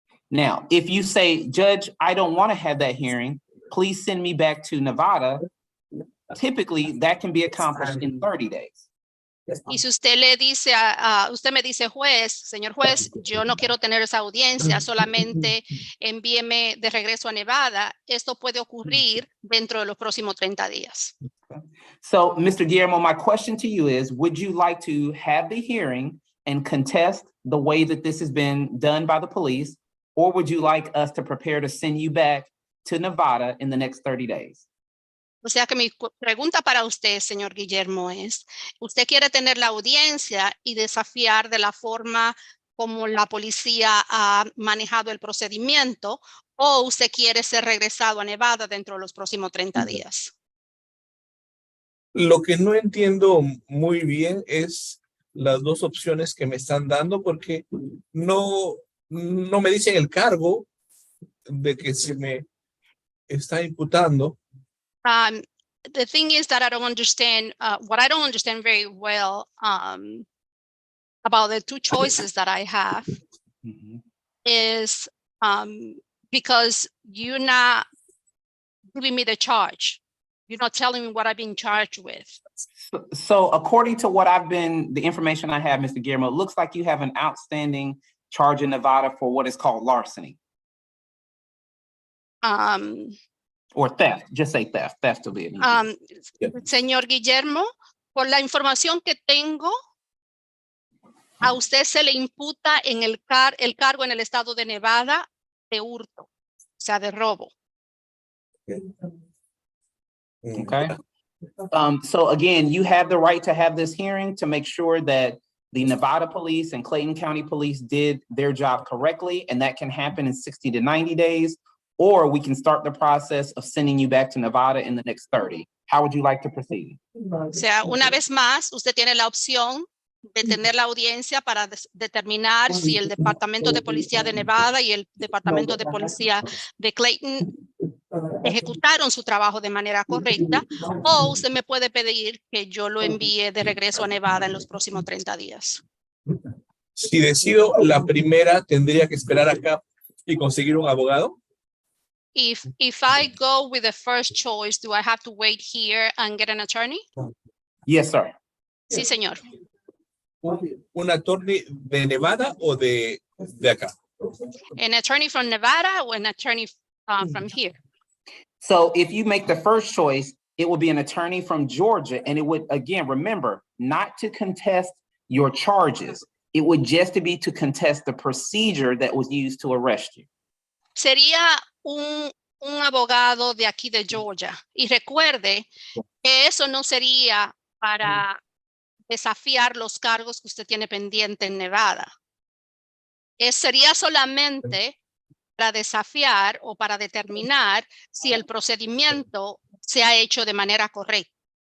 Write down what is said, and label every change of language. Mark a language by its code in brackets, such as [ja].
[en] Now, if you say, Judge, I don't want to have that hearing, please send me back to Nevada, typically that can be accomplished in 30 days. [es] Y si usted le dice usted me dice, señor juez, yo no quiero tener esa audiencia, solamente envíeme de regreso a Nevada, esto puede ocurrir dentro de los próximos 30 días. [en] So, Mr. Guillermo, my question to you is, would you like to have the hearing and contest the way that this has been done by the police, or would you like us to prepare to send you back to Nevada in the next 30 days? [es] O sea que mi pregunta para usted, señor Guillermo, es, ¿usted quiere tener la audiencia y desafiar de la forma como la policía ha manejado el procedimiento, o usted quiere ser regresado a Nevada dentro de los próximos 30 días? Lo que no entiendo muy bien es las dos opciones que me están dando, porque no me dicen el cargo de que se me está imputando. [en] The thing is that I don't understand, what I don't understand very well about the two choices that I have is because you're not giving me the charge. You're not telling me what I've been charged with. So according to the information I have, Mr. Guillermo, it looks like you have an outstanding charge in Nevada for what is called larceny. Or theft, just say theft will be it. [es] Señor Guillermo, por la información que tengo, a usted se le imputa en el cargo en el estado de Nevada de hurto, o sea, de robo. [en] Okay. So again, you have the right to have this hearing to make sure that the Nevada police and Clayton County police did their job correctly, and that can happen in 60 to 90 days. Or we can start the process of sending you back to Nevada in the next 30. How would you like to proceed? [es] O sea, una vez más, usted tiene la opción de tener la audiencia para determinar si el Departamento de Policía de Nevada y el Departamento de Policía de Clayton ejecutaron su trabajo de manera correcta, o usted me puede pedir que yo lo envíe de regreso a Nevada en los próximos 30 días. Si decido la primera, tendría que esperar acá y conseguir un abogado. [en] If I go with the first choice, do I have to wait here and get an attorney? Yes, sir. [es] Sí, señor. ¿Un attorney de Nevada o de acá? [en] An attorney from Nevada or an attorney from here? So if you make the first choice, it will be an attorney from Georgia, and it would, again, remember, not to contest your charges. It would just be to contest the procedure that was used to arrest you. [es] Sería un abogado de aquí de Georgia. Y recuerde que eso no sería para desafiar los cargos que usted tiene pendiente en Nevada. Sería solamente para desafiar o para determinar si el procedimiento se ha hecho de manera correcta.